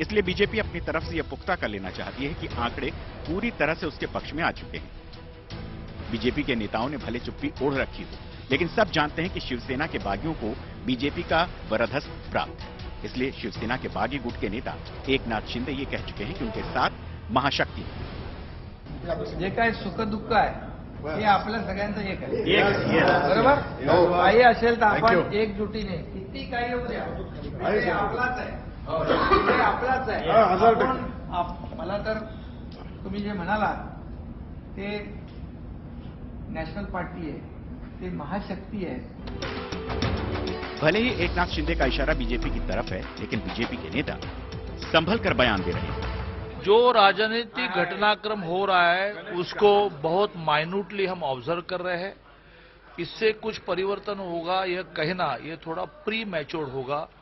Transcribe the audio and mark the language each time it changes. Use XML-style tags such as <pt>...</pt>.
<hi>इसलिए बीजेपी अपनी तरफ से यह पुख्ता कर लेना चाहती है कि आंकड़े पूरी तरह से उसके पक्ष में आ चुके हैं। बीजेपी के नेताओं ने भले चुप्पी ओढ़ रखी हो, लेकिन सब जानते हैं कि शिवसेना के बागियों को बीजेपी का वरदहस्त प्राप्त है। इसलिए शिवसेना के बागी गुट के नेता एकनाथ शिंदे ये कह चुके हैं कि उनके साथ महाशक्ती है।</hi> <mr>जे काय सुख दुःख आहे हे आपल्या सगळ्यांचं एक आहे, बरोबर? काही असेल तर आपण एकजुटीने किती काही येऊ द्या, हे आपलाच आहे, हे आपलाच आहे। मला तर तुम्ही जे म्हणालात ते नॅशनल पार्टी आहे, ते महाशक्ती आहे।</mr> <hi>भले ही एकनाथ शिंदे का इशारा बीजेपी की तरफ है, लेकिन बीजेपी के नेता संभल कर बयान दे रहे हैं। जो राजनीतिक घटनाक्रम हो रहा है उसको बहुत माइन्यूटली हम ऑब्जर्व कर रहे हैं। इससे कुछ परिवर्तन होगा यह कहना ये थोड़ा प्री मैच्योर होगा।</hi>